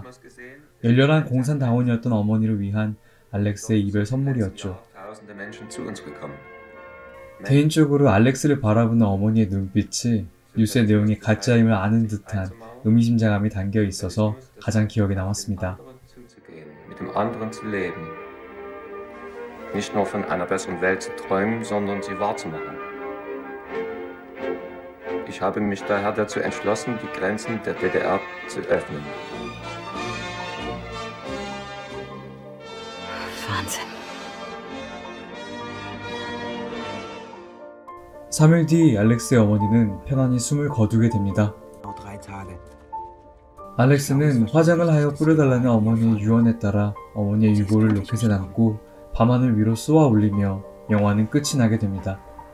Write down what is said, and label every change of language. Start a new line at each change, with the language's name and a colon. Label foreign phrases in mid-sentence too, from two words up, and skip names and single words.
Korean: 열렬한 공산당원이었던 어머니를 위한 알렉스의 이별 선물이었죠. 개인적으로 알렉스를 바라보는 어머니의 눈빛이 뉴스의 내용이 가짜임을 아는 듯한 의미심장함이 담겨 있어서 가장 기억에 남았습니다.
German: Nicht nur von einer besseren Welt zu träumen, sondern sie wahrzumachen. Ich habe mich daher dazu entschlossen, die Grenzen der DDR zu öffnen. Wahnsinn.
Korean: 3일 뒤 알렉스의 어머니는 편안히 숨을 거두게 됩니다.
German: Genau 3 Tage.
Korean: 알렉스는 화장을 하여 뿌려달라는 어머니의 유언에 따라 어머니의 유골을 로켓에 담고 밤하늘 위로 쏘아 올리며 영화는 끝이 나게 됩니다.